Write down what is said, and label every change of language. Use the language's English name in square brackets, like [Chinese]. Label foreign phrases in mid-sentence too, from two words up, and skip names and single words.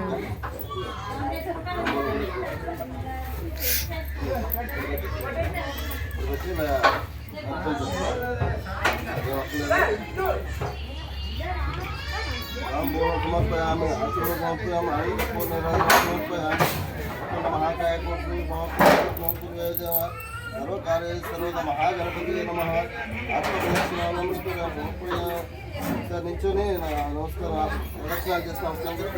[Sanskrit] సమర్పయామి ఆశీర్వాదం సమర్పయామి సమర్పయామి महाकाय सर्वकार्य सर्वदा महागणपति नमः [Telugu] నించుని నమస్కారం ప్రదక్షిణాలు చేసిన నమస్కారం